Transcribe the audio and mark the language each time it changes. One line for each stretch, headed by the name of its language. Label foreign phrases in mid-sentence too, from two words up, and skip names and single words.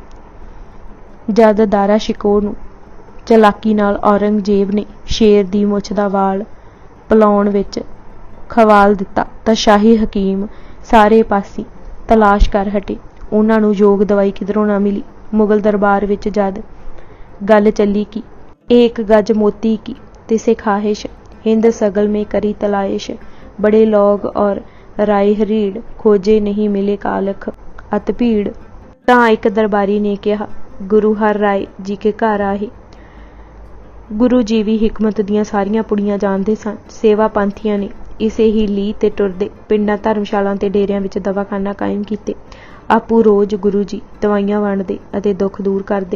Punjabi: ਜਦ ਦਾਰਾ ਸ਼ਿਕੋਹ ਨੂੰ ਚਲਾਕੀ ਨਾਲ ਔਰੰਗਜ਼ੇਬ ਨੇ ਸ਼ੇਰ ਦੀ ਮੁੱਛ ਦਾ ਵਾਲ ਪਿਲਾਉਣ ਵਿੱਚ ਖਵਾਲ ਦਿੱਤਾ ਤਾਂ ਸ਼ਾਹੀ ਹਕੀਮ ਸਾਰੇ ਪਾਸੇ ਤਲਾਸ਼ ਕਰ ਹਟੇ। ਉਹਨਾਂ ਨੂੰ ਯੋਗ ਦਵਾਈ ਕਿਧਰੋਂ ਨਾ ਮਿਲੀ। ਮੁਗਲ ਦਰਬਾਰ ਵਿੱਚ ਜਦ ਗੱਲ ਚੱਲੀ ਕਿ
Hindi: एक गज मोती की तिसे ख़ाहिश, हिंद सगल में करी तलाइश, बड़े लोग और राय हरीड़, खोजे नहीं मिले कालख अत भीड़,
Punjabi: ਤਾਂ ਇੱਕ ਦਰਬਾਰੀ ਨੇ ਕਿਹਾ, ਗੁਰੂ ਹਰ ਰਾਏ ਜੀ ਕੇ ਘਰ ਆਏ। ਗੁਰੂ ਜੀ ਵੀ ਹਿਕਮਤ ਦੀਆਂ ਸਾਰੀਆਂ ਪੁੜੀਆਂ ਜਾਣਦੇ ਸਨ। ਸੇਵਾ ਪੰਥੀਆਂ ਨੇ ਇਸੇ ਹੀ ਲੀਹ ਤੇ ਟੁਰਦੇ ਪਿੰਡਾਂ, ਧਰਮਸ਼ਾਲਾਂ ਤੇ ਡੇਰਿਆਂ ਵਿੱਚ ਦਵਾਖਾਨਾ ਕਾਇਮ ਕੀਤੇ। ਆਪੂ ਰੋਜ਼ ਗੁਰੂ ਜੀ ਦਵਾਈਆਂ ਵੰਡਦੇ ਅਤੇ ਦੁੱਖ ਦੂਰ ਕਰਦੇ।